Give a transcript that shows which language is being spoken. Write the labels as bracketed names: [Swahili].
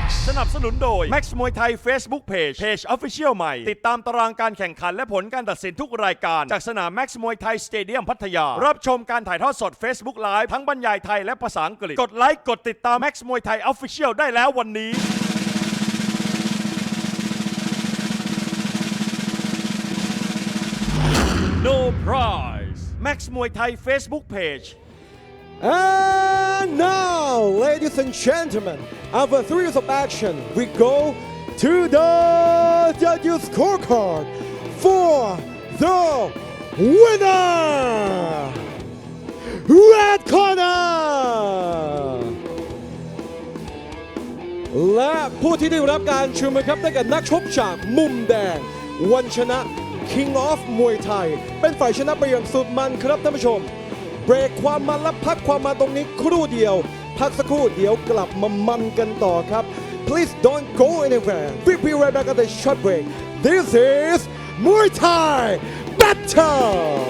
[Thai] สนับสนุนโดย Max Muay Thai Facebook Page Official ใหม่ ติดตามตารางการแข่งขันและผลการตัดสินทุกรายการจากสนาม Max Muay Thai Stadium พัทยารับชมการถ่ายทอดสด Facebook Live ทั้งบรรยายไทยและภาษาอังกฤษกดไลค์กดติดตาม Max Muay Thai Official ได้แล้ววันนี้ No prize Max Muay Thai Facebook Page. [English] And now, ladies and gentlemen, after 3 years of action, we go to the judges' scorecard for the winner! Red corner! [Thai] และผู้ที่ได้รับการชูมือครับได้แก่นักชกจากมุมแดงวันชนะ King of มวยไทยเป็นฝ่ายชนะไปอย่างสุดมันครับท่านผู้ชมเบรกความมันและพักความมันตรงนี้ครู่เดียวพักสักครู่เดี๋ยวกลับมามันกันต่อครับ [English] Please don't go anywhere we'll be right back at the short break this is Muay Thai Battle